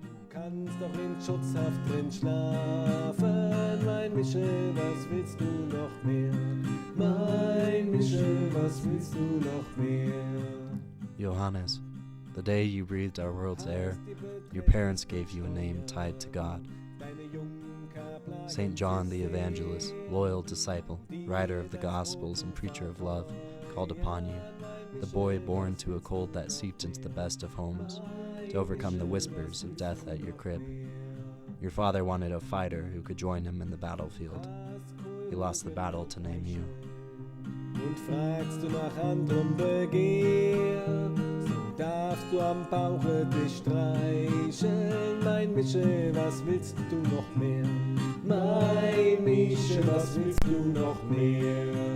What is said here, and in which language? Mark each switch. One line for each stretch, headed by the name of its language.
German: Kannst doch in Schutzhaft drin schlafen, mein Mische, was willst du noch mehr? Mein Mische, was willst du noch mehr?
English: Johannes, the day you breathed our world's air, your parents gave you a name tied to God. St. John the Evangelist, loyal disciple, writer of the Gospels and preacher of love, called upon you, the boy born to a cold that seeped into the best of homes, to overcome the whispers of death at your crib. Your father wanted a fighter who could join him in the battlefield. He lost the battle to name you.
German: Und fragst du nach anderem Begehr, so darfst du am Bauche dich streicheln. Mein Mische, was willst du noch mehr? Mein Mische, was willst du noch mehr?